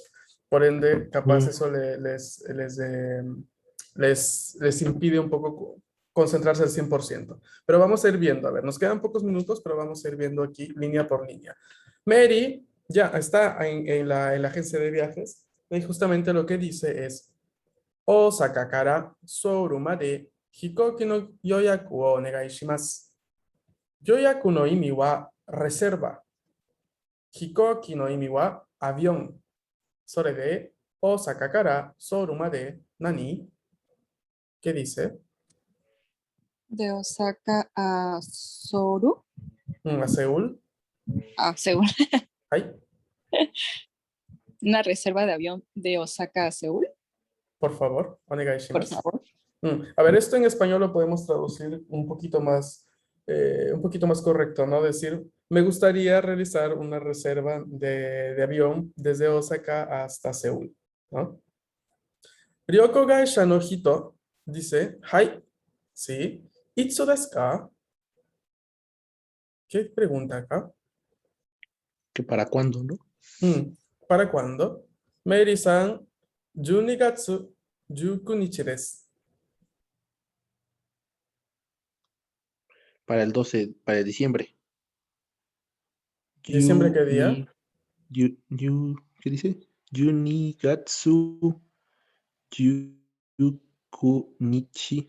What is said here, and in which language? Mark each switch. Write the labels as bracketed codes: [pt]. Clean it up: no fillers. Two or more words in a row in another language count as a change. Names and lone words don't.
[es] Por ende, capaz eso les impide un poco concentrarse al 100%. Pero vamos a ir viendo, a ver, nos quedan pocos minutos, pero vamos a ir viendo aquí línea por línea. Mary ya está en la agencia de viajes y justamente lo que dice es [ja] 大阪からソウルまで飛行機の予約をお願いします. 予約の意味は reserva. 飛行機の意味は avión. それで大阪からソウルまで何? [es] ¿Qué dice? De Osaka a Soru, A Seúl. a Seúl. Ay, Una reserva de avión de Osaka a Seúl, por favor, onegai por [ja] shimasu. [es] favor. A ver, esto en español lo podemos traducir un poquito más correcto, ¿no? Decir, me gustaría realizar una reserva de avión desde Osaka hasta Seúl, ¿no? [ja] 旅行会社の人 [es] dice, Hai, sí. [ja] いつですか? [es] ¿Qué pregunta acá? ¿Que para cuándo, no? ¿Para cuándo? [ja] Mary-san, 12月19日です。 [es] Para el 12, para el diciembre. ¿Diciembre qué día? ¿Qué dice? [ja] 十二月十九日.